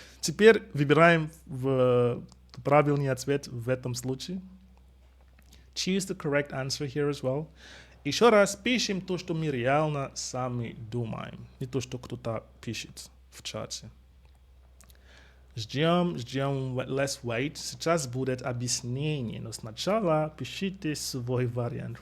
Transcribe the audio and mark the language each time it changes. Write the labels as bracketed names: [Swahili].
[Russian] Теперь выбираем правильный ответ в этом случае. [English] Choose the correct answer here as well. [Russian] Еще раз пишем то, что мы реально сами думаем, не то, что кто-то пишет в чате. [English] Ждем, let's wait. [Russian] Сейчас будет объяснение, но сначала пишите свой вариант.